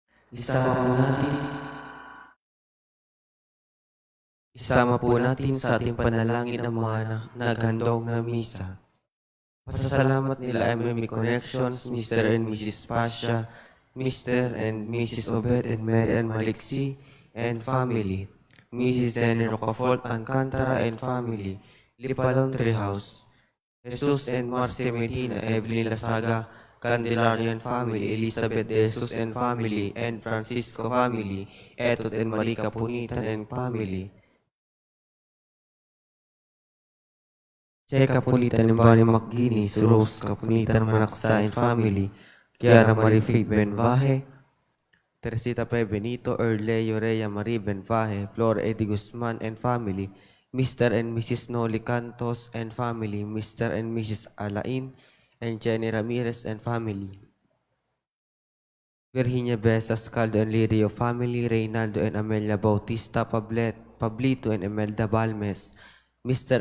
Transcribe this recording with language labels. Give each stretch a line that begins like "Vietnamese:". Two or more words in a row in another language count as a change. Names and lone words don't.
Filipino: Isama po natin sa ating panalangin ang mga naghandog na misa. Pasasalamat nila MME Connections,
English: Mr. and Mrs. Pasha, Mr. and Mrs. Obed and Mary and Maliksi and family, Mrs. Jenny Rocafort Alcantara and family, Lipalon Treehouse, Jesus and Marcia Medina, Evelyn Lasaga, Candelario and family, Elizabeth De Jesus and family, and Francisco family, Etot and Marica Punitan and family, Che Kapulitan and Bonnie McGuinness, Rose Kapulitan Manaksa and family, Kiara Marifig Benvaje, Teresita P. Benito, Erleo Rhea Marie Benvaje, Flor Eddie Guzman and family, Mr. and Mrs. Noli Cantos and family, Mr. and Mrs. Alain, and Jenny Ramirez and family. Virginia Besas, Caldo and Lirio family, Reynaldo and Amelia Bautista Pablito and Imelda Balmes, Mr.